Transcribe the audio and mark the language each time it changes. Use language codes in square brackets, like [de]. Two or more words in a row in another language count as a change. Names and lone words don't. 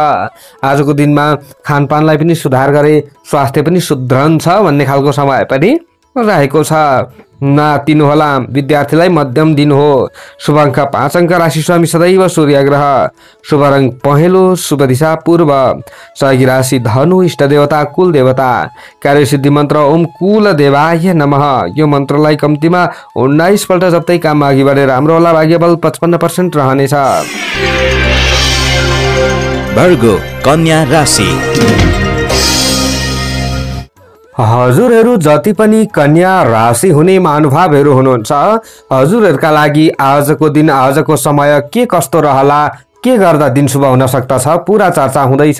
[ne] आजको दिनमा खानपानलाई पनि सुधार गरे स्वास्थ्य पनि सुध्रन्छ भन्ने खालको समय पनि रहेको छ। नतिनुहोला, विद्यार्थीलाई मध्यम दिन हो। शुभ अङ्क 5 अङ्क, राशि स्वामी सदैव सूर्य ग्रह, शुभ रङ पहेँलो, शुभ दिशा पूर्व, सहयोगी राशि धनु, इष्ट देवता कुल देवता, कार्यसिद्धि मन्त्र [sa] ओम कुल देवाय नमः। [ne] यो मन्त्रलाई कम्तीमा 19 पल्ट जप्दै काममा अघि बढेर राम्रो होला। भाग्यबल 55% रहनेछ। वर्गो कन्या राशि। हजुरहरू जति पनि कन्या राशि हुने महानुभावहरू हुनुहुन्छ, हजुरहरूका लागि आजको दिन, आजको समय के कस्तो रहला, के गर्दा दिन शुभ हुन सक्दछ पुरा चर्चा हुँदैछ।